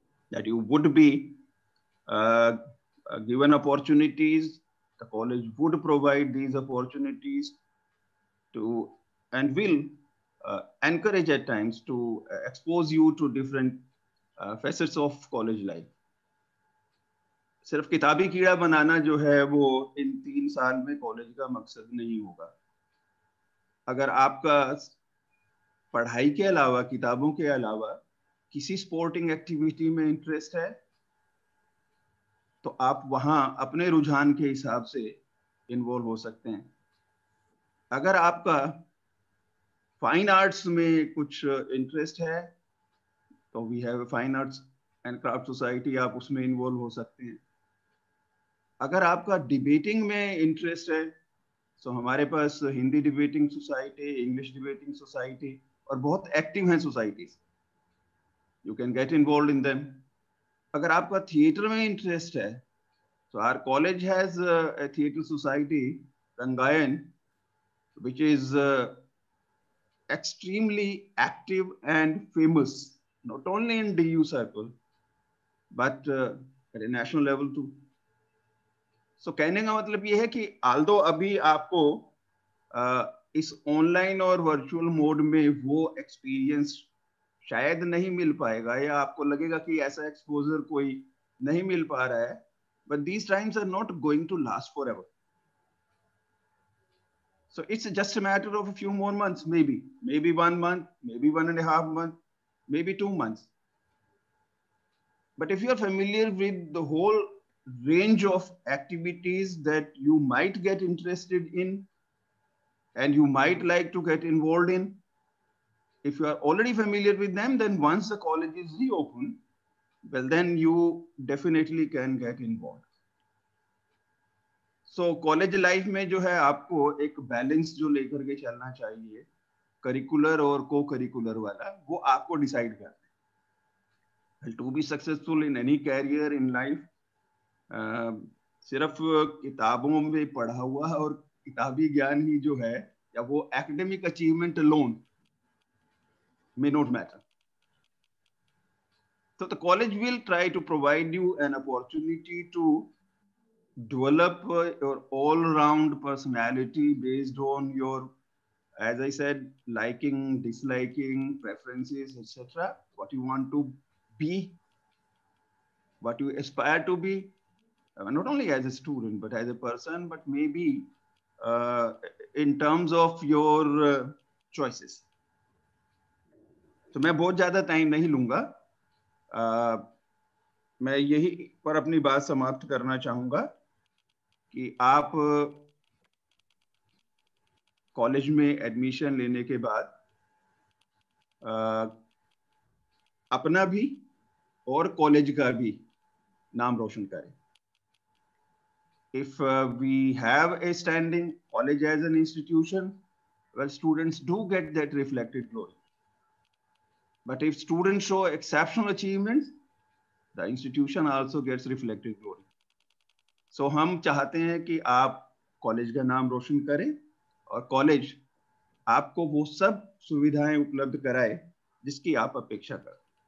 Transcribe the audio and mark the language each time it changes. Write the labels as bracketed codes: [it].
[en] That you would be given opportunities, the college would provide these opportunities to and will encourage at times to expose you to different facets of college life. [hi] सिर्फ किताबी कीड़ा बनाना जो है वो इन 3 साल में college का मकसद नहीं होगा. अगर आपका पढ़ाई के अलावा, किताबों के अलावा किसी स्पोर्टिंग एक्टिविटी में इंटरेस्ट है, तो आप वहां अपने रुझान के हिसाब से इन्वॉल्व हो सकते हैं. अगर आपका फाइन आर्ट्स में कुछ इंटरेस्ट है, तो [en] we have a fine arts and craft society, [hi] आप उसमें इन्वॉल्व हो सकते हैं. अगर आपका डिबेटिंग में इंटरेस्ट है, तो हमारे पास Hindi debating society, English debating society और बहुत एक्टिव हैं societies, [en] You can get involve in them. [hi] अगर आपका थिएटर में इंटरेस्ट है, तो [en] Our college has a theatre society Rangayan, which is extremely active and famous, not only in DU circle, but at a national level too. [hi] So कहने का मतलब ये है कि although अभी आपको इस ऑनलाइन और वर्चुअल मोड में वो एक्सपीरियंस शायद नहीं मिल पाएगा, या आपको लगेगा कि ऐसा एक्सपोजर कोई नहीं मिल पा रहा है, [en] but these times are not going to last forever. So it's just a matter of a few more months, maybe 1 month, maybe 1.5 months, maybe 2 months. But if you're familiar with the whole range of activities that you might get interested in and you might like to get involved in, if you are already familiar with them, then once the college is reopened, well, then you definitely can get involved. [hi] So college life में जो है आपको एक balance जो लेकर के चलना चाहिए, करिकुलर और को करिकुलर वाला, वो आपको डिसाइड करना है. [en] to be successful in any career in life, [hi] सिर्फ किताबों में पढ़ा हुआ और किताबी ज्ञान ही जो है, या वो academic achievement alone [en] may not matter. So the college will try to provide you an opportunity to develop your all-round personality based on your, as I said, liking, disliking, preferences, etc. What you want to be, what you aspire to be, not only as a student, but as a person, but maybe in terms of your choices. [hi] तो मैं बहुत ज़्यादा time नहीं लूँगा, मैं यही पर अपनी बात समाप्त करना चाहूँगा कि आप कॉलेज में एडमिशन लेने के बाद अपना भी और कॉलेज का भी नाम रोशन करें. [en] If we have a standing college as an institution, well, students do get that reflected glory. But if students show exceptional achievements, the institution also gets reflected glory. [hi] So हम चाहते हैं कि आप कॉलेज का नाम रोशन करें और कॉलेज आपको वो सब सुविधाएं उपलब्ध कराए जिसकी आप अपेक्षा करें.